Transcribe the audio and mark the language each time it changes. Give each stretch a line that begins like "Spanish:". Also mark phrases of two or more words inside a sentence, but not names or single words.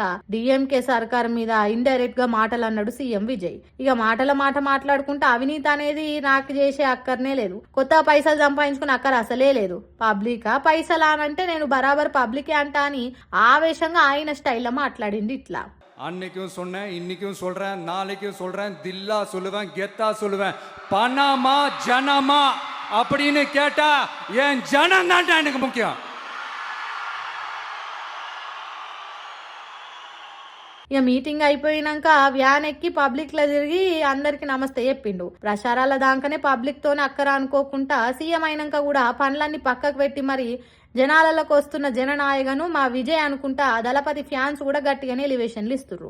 Telugu: డిఎంకే సర్కార్ మీద ఇండైరెక్ట్ గా మాటలు అన్నాడు సీఎం విజయ్. ఇక మాట మాట్లాడుకుంటే అవినీతి అనేది నాకు చేసే అక్కర్నే లేదు, కొత్త పైసలు సంపాదించుకుని అక్కర అసలే లేదు. పబ్లికా పైసలా అనంటే నేను బరాబర్ పబ్లికే అంటా అని ఆవేశంగా ఆయన స్టైల్లో మాట్లాడింది ఇట్లా.
Tamil: அன்னைக்கும் சொன்னேன், இன்னைக்கும் சொல்றேன், நாளைக்கும் சொல்றேன், தில்லா சொல்லுவேன், கெத்தா சொல்லுவேன், பணமா ஜனமா அப்படின்னு கேட்டா என் ஜனம் தான் எனக்கு முக்கியம்.
Telugu: ఇక మీటింగ్ అయిపోయినాక వ్యాన్ ఎక్కి పబ్లిక్ లో తిరిగి అందరికి నమస్తే చెప్పిండు. ప్రచారాల దాకానే పబ్లిక్ తోనే అక్కర అనుకోకుండా సీఎం అయినాక కూడా పనులన్నీ పక్కకు పెట్టి మరి జనాలలోకి వస్తున్న జననాయకను మా విజయ్ అనుకుంటా దళపతి ఫ్యాన్స్ కూడా గట్టిగానే ఎలివేషన్లు ఇస్తుర్రు.